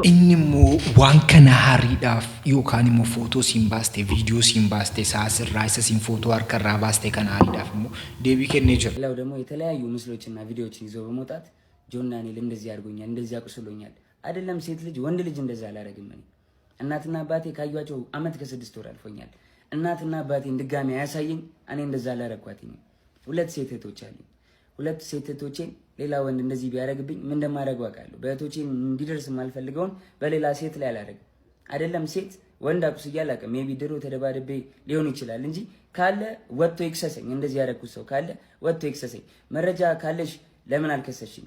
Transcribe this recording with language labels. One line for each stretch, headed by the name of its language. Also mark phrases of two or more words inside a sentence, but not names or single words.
Oromo: Inni immoo waan kana hariidhaaf yookaan immoo footoo siin baastee viidiyoo siin baastee saasirraa isa siin footoo harkarraa baastee kana hariidhaaf immoo deebii kennee jira.
Amharic: ሌላው ደግሞ የተለያዩ ምስሎችና ቪዲዮዎችን ይዞ በመውጣት ጆን ዳንኤል እንደዚህ አድርጎኛል፣ እንደዚህ አቁስሎኛል። አይደለም ሴት ልጅ ወንድ ልጅ እንደዛ አላደርግም እኔ። እናትና አባቴ ካዩዋቸው አመት ከ6 ወር አልፎኛል። እናትና አባቴን ድጋሚ አያሳየኝ፣ እኔ እንደዛ አላረኳትኝ። ሁለት ሴት እህቶች አሉኝ። ሁለት ሴት እህቶቼን ሌላ ወንድ እንደዚህ ቢያረግብኝ ምን እንደማደርግ አውቃለሁ። በእህቶቼን እንዲደርስ የማልፈልገውን በሌላ ሴት ላይ አላረግም። አይደለም ሴት ወንድ አቁስዬ አላውቅም። ሜቢ ድሮ ተደባድቤ ሊሆን ይችላል እንጂ ካለ ወጥቶ ይክሰሰኝ። እንደዚህ ያረኩት ሰው ካለ ወጥቶ ይክሰሰኝ። መረጃ ካለሽ ለምን አልከሰሽኝ?